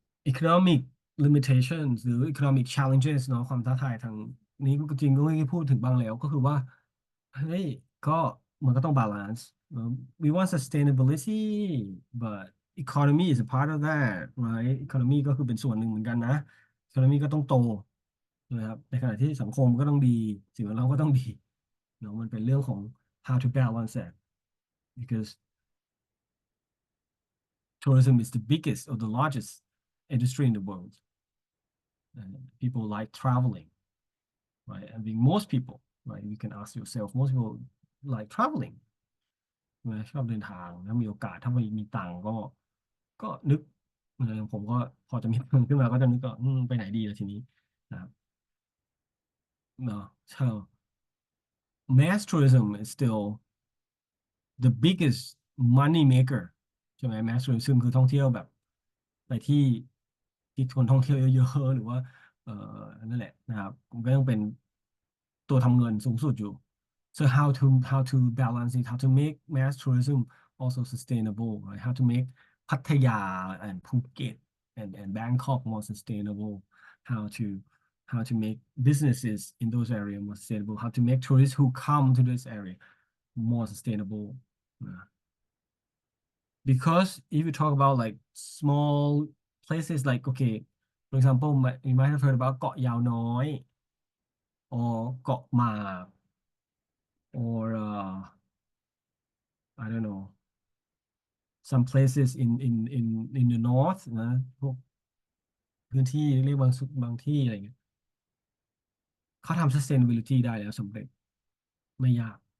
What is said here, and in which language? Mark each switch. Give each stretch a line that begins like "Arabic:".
Thai: economic limitations หรือ economic challenges เนาะความท้าทายทางนี้ก็จริงก็ไม่พูดถึงบ้างแล้วก็คือว่าเฮ้ยก็มันก็ต้อง balance
English: we want sustainability but economy is a part of that right
Thai: economy ก็คือเป็นส่วนหนึ่งเหมือนกันนะ economy ก็ต้องโต นะครับในขณะที่สังคมก็ต้องดีสิ่งแวดล้อมก็ต้องดีเนาะมันเป็นเรื่องของ
English: how to balance that because tourism is the biggest or the largest industry in the world. And people like traveling, right? I mean, most people, right? You can ask yourself, most people like traveling.
Thai: นะชอบเดินทางถ้ามีโอกาสถ้ามีตังค์ก็นึกผมก็พอจะมีเงินขึ้นมาก็จะนึกก็ไปไหนดีล่ะทีนี้นะครับ เนาะ
English: so mass tourism is still the biggest money maker
Thai: ใช่ไหม mass tourism คือท่องเที่ยวแบบไปที่คนท่องเที่ยวเยอะๆหรือว่าเอ่อนั่นแหละนะครับมันก็ยังเป็นตัวทำเงินสูงสุดอยู่
English: so how to balance it how to make mass tourism also sustainable right how to make Pattaya and Phuket and Bangkok more sustainable how how to make businesses in those areas more sustainable, how to make tourists who come to this area more sustainable. Because if you talk about like small places like, okay, for example, you might have heard about เกาะยาวน้อย or เกาะหมาก or I don't know, some places in the north
Thai: นะพวกพื้นที่เรียกบางที่อะไรเงี้ยเขาทำ sustainability ได้แล้วสำเร็จไม่ยาก